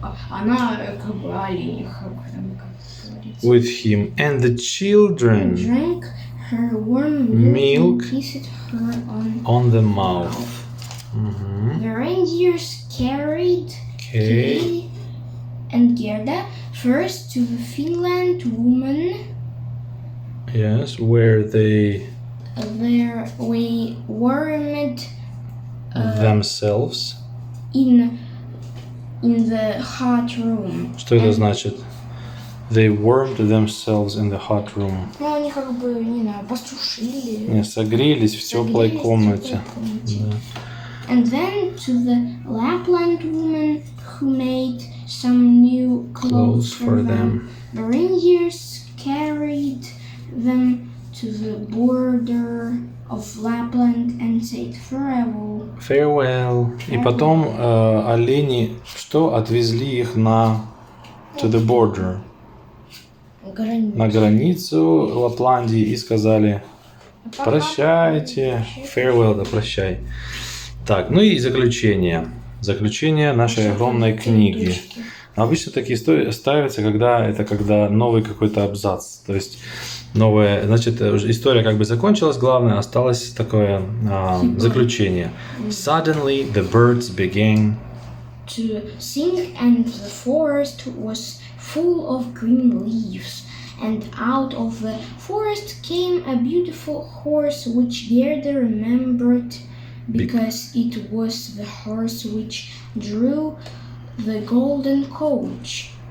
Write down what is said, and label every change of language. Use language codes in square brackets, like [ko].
[ru] Она как бы олениха, как говорится. [en] With him. And the children Drank her warm milk and kissed her on the mouth. The reindeers carried Kay and Gerda first to the Finland woman. Yes, where they warmed themselves. In the hot room. [ru] Что это значит? [en] They warmed themselves in the hot room. [ru] Ну, они как бы, не знаю, посушили. Не, согрелись в теплой комнате. Да. [en] And then to the Lapland woman who made some new clothes for them. The reindeers carried them to the border of Lapland and said farewell. [ru] Farewell. И потом олени что? Отвезли их на [en] to the border. [ru] На границу Лапландии и сказали прощайте. Farewell, да, прощай. Так, ну и заключение. Заключение нашей огромной книги. Обычно такие ставятся, когда новый какой-то абзац. То есть новая, значит, история как бы закончилась, главное, осталось такое заключение. [en] Suddenly the birds began to sing and the forest was full of green leaves. And out of the forest came a beautiful horse which Gerda remembered because it was the horse which drew the golden coach.